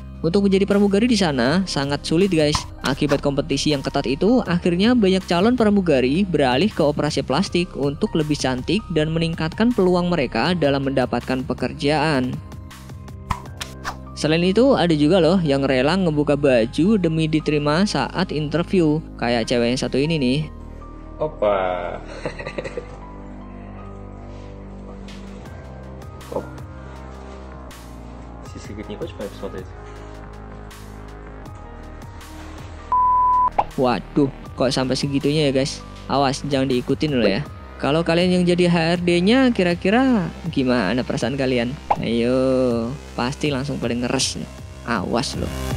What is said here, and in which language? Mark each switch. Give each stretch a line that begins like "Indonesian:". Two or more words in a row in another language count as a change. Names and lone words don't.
Indonesian: Untuk menjadi pramugari di sana sangat sulit guys. Akibat kompetisi yang ketat itu, akhirnya banyak calon pramugari beralih ke operasi plastik untuk lebih cantik dan meningkatkan peluang mereka dalam mendapatkan pekerjaan. Selain itu, ada juga loh yang rela ngebuka baju demi diterima saat interview, kayak cewek yang satu ini nih.
Russian: Opa. Оп. Сиськи говорит, не хочешь посмотреть?
Indonesian: Waduh, kok sampai segitunya ya guys. Awas, jangan diikutin loh ya. Kalau kalian yang jadi HRD-nya, kira-kira gimana perasaan kalian? Ayo, pasti langsung pada ngeres. Awas loh.